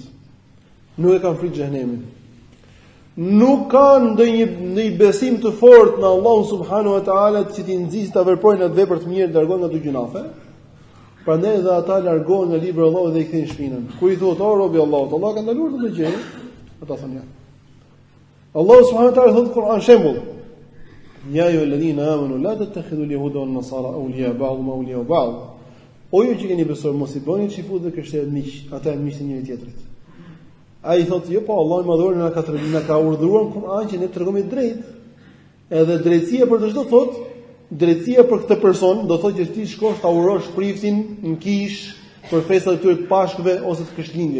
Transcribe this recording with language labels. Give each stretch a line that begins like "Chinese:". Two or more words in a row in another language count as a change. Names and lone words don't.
Albanian: Nuk e kanë frikë xhenemin. Nuk kanë ndonjë besim të fortë në Allahun
Arabic: سبحانه وتعالى
Albanian: që t'i nxjisë ta veprojnë atë vepër të mirë, largohen nga ato gjunafe. Prandaj edhe ata largohen nga libri i Allahut dhe i kthejnë shpinën. Kur i thotë o robi i Allahut, Allah ka ndaluar këtë gjë, ata thonë ja. Allahu
Arabic: سبحانه وتعالى
Albanian: thotë në Kur'an shembull:
Arabic: "يا أيها الذين آمنوا لا تتخذوا اليهود والنصارى أولياء بعضهم أولياء بعض."
Albanian: O ju që keni besuar mos i bëni çifut dhe krishterët miq, ata janë miqtë njëri tjetrit. Ai thotë jo, po Allahu i madhuar na ka urdhëruar në Kur'an që ne të tregojmë drejt. Edhe drejtësia për të çdo thotë, drejtësia për këtë person do thotë që ti shkosh ta urosh priftin në kish për festat e tyre të Pashkëve ose të Krishtlindje.